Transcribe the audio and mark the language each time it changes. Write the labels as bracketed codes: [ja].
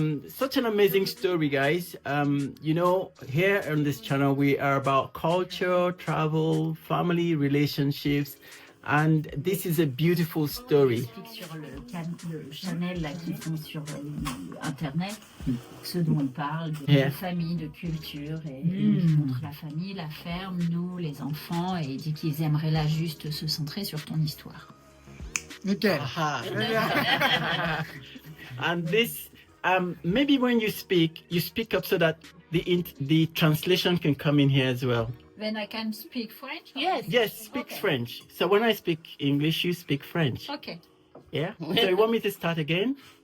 [en] Such an amazing story, guys. You know, here on this channel, we are about culture, travel, family, relationships, and this is a beautiful story. [fr] Sur le channel là, qui sont sur Internet, ceux dont on parle, de famille, de culture, et je montre la famille, la ferme, nous, les enfants, et dit qu'ils aimeraient là juste se centrer sur ton histoire. Nickel. [en] And this, maybe when you speak up so that the translation can come in here as well. Then I can speak French? Yes, speak French. So when I speak English, you speak French. Okay. Yeah? So you want me to start again?